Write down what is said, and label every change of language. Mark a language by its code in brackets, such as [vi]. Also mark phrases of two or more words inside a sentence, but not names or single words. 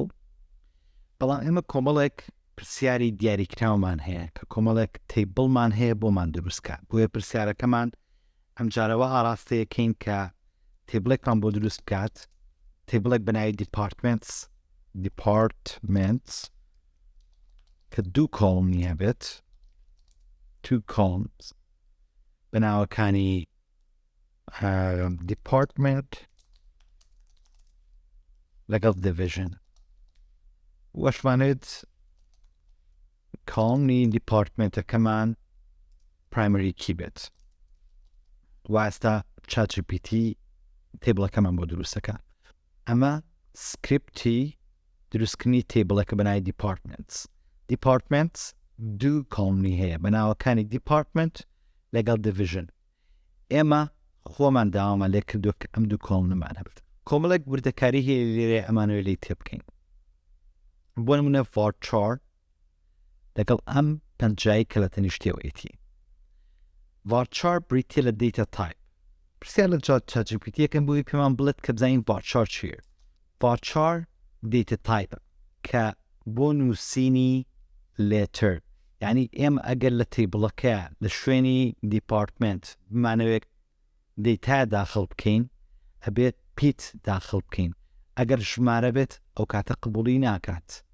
[ckb] بەڵام ئێمە کۆمەڵێک پرسیاری دیاریکراومان هەیە کە کۆمەڵێک تێبڵمان هەیە بۆمان دروستکە. بۆیە پرسیارەکەمان ئەم جارەوە ئاراستەیەکەین کە تێبڵێکمان بۆ دروست بکات، تێبڵێک بەناوی دیپارتمنتس کە دوو کۆڵمی هەبێت، [en] two columns [ckb] بەناوەکانی department لەگەڵ division. وەشمانێت کۆڵمی دیپارتمنتەکەمان [en] primary key [ckb] بێت. واستا ChatGPT تێبڵەکەمان بۆ دروستەکە. ئەمە سکریپتی دروستکردنی تێبڵەکە بەناوی departments دوو کۆڵمی هەیە بەناوەکانی department لەگەڵ division. ئێمە خۆمان داوامان لێ کردووە کە ئەم دوو کۆڵممان هەبێت. کۆمەڵێک وردەکاری هەیە لێرە ئەمانەوە لی تێ بکەین. بۆ نمونە varchar لەگەڵ ئەم پەنجایی کە لە تەنیشتێوەیەتی. varchar بریتیە لە [en] data type. [ckb] پرسیار لە ChatGPT یەکەم بۆی پێمان بڵێت کە بزانین varchar چییە. [en] varchar data type [ckb] کە بۆ نووسینی letter، یعنی ئێمە ئەگەر لە تێبڵەکە لە شوێنی دیپارتمنت بمانەوێت دەیتا داخڵ بکەین، ئەبێت پیت داخڵ بکەین. ئەگەر ژمارە بێت ئەو کاتە قبوڵی ناکات.